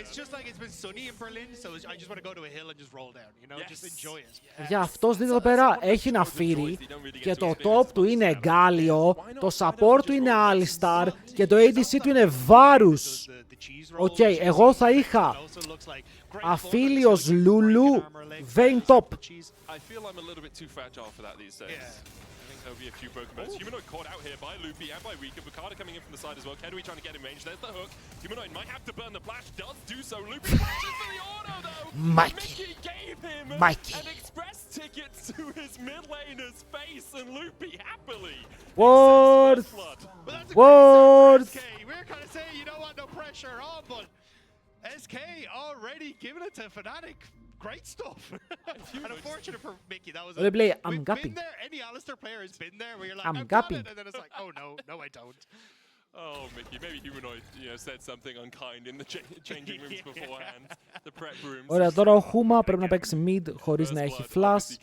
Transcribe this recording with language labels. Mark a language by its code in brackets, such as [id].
[en] It's just like it's been sunny in Berlin, so I just want to go to a hill and just roll down, you know, just enjoy it. [el] Για αυτός δείτε εδώ πέρα έχει Naafiri και το top του είναι Galio, το support του είναι Alistar και το ADC του είναι Varus. Εγώ θα είχα Αφίλιος Lulu, Vayne top. [en] I feel I'm a little bit too fragile for that these days. There'll be a few broken bones. Humanoid caught out here by Loopy and by Rika. Bukada coming in from the side as well. Kedui trying to get in range. There's the hook. Humanoid might have to burn the flash. Does do so. Loopy flashes for the auto though. Mickey gave him an express ticket to his mid laner's face and Loopy happily. Ward! Ward! We're kind of saying, you know what, no pressure on, but SK already giving it to Fnatic. Great stuff. And unfortunate for Mickey, that was I'm gapping. Been there. Any Alistar player has been there where you're like, I'm gapping. And then it's like, oh no, I don't. Oh, Mickey, maybe Humanoid, said something unkind in the changing rooms beforehand, the prep rooms. [el] Ωραία, τώρα ο Χούμα πρέπει να παίξει mid χωρίς να έχει flash.